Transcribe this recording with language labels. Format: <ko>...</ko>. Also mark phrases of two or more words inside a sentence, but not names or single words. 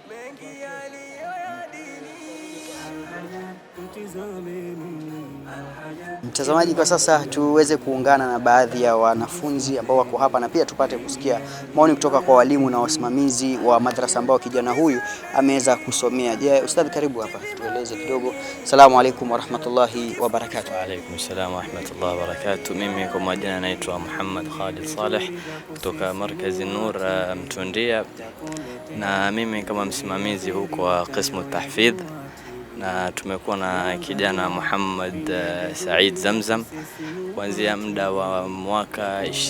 <sw>Mtazamaji, kwa sasa tuweze kuungana na baadhi ya wanafunzi ambao wako hapa na pia tupate kusikia maoni kutoka kwa walimu na wasimamizi wa madrasa ambao kijana huyu ameweza kusomea. Je, ustadhi, karibu hapa, tueleze kidogo.</sw> <ar>السلام عليكم ورحمة الله وبركاته. وعليكم السلام ورحمة الله وبركاته.</ar> <sw>Mimi kwa majina naitwa Muhammad Khalid Saleh kutoka Markaz Nur Mtundia, na mimi kama msimamizi huko wa</sw> <ar>قسم تحفيظ,</ar> <sw>na tumekuwa na kijana Muhammad Said Zamzam kuanzia muda wa mwaka</sw>